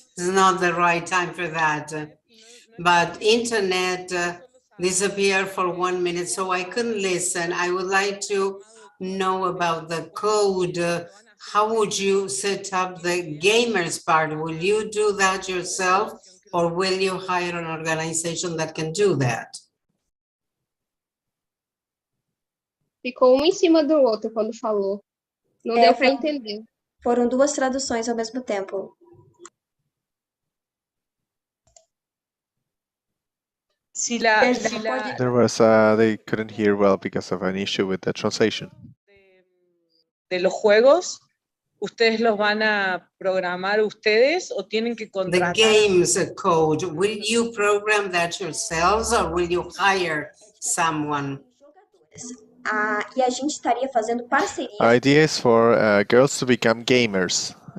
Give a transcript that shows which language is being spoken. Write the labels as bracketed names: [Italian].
[English] It's not the right time for that. But internet disappeared for 1 minute, so I couldn't listen. I would like to know about the code. How would you set up the gamers part? Will you do that yourself, or will you hire an organization that can do that? [Portuguese] Ficou um em cima do outro quando falou. Não deu para entender. Foram duas traduções ao mesmo tempo. [English] There was they couldn't hear well because of an issue with the translation. [Spanish] De los juegos, ¿ustedes los van a programar ustedes o tienen que [English] The [Spanish] contratar? [English] games code, will you program that yourselves, or will you hire someone? [Portuguese] E a gente estaria fazendo parceria. [English] Our idea is for girls to become gamers.